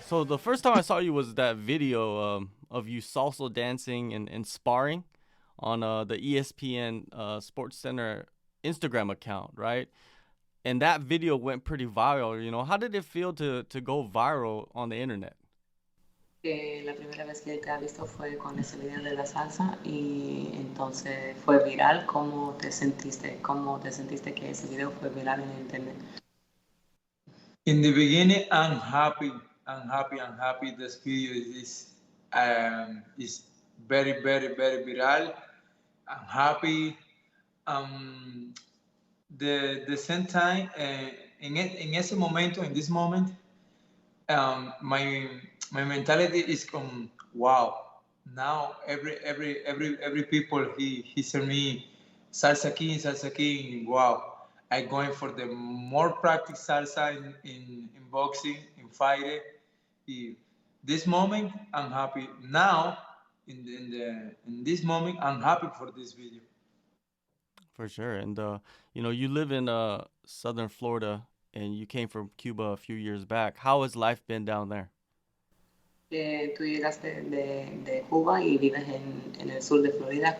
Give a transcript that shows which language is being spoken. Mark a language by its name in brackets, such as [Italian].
[English] So the first time I saw you was that video of you salsa dancing and sparring on the ESPN SportsCenter Instagram account, right? And that video went pretty viral. How did it feel to go viral on the internet? [Spanish] La primera vez que te ha visto fue con ese video de la salsa y entonces fue viral. ¿Cómo te sentiste? ¿Cómo te sentiste que ese video fue viral en internet? [English] In the beginning, I'm happy. I'm happy. This video is very, very, very viral. I'm happy. Um, the same time, [Spanish] en ese momento, [English] in this moment, my mentality is wow. Now every people he send me salsa king. Wow, I going for the more practice salsa in boxing, in fighting. This moment I'm happy. Now in this moment I'm happy for this video. For sure. And you live in southern Florida and you came from Cuba a few years back. How has life been down there? [Spanish] Tú llegaste de Cuba y vives en el sur de Florida.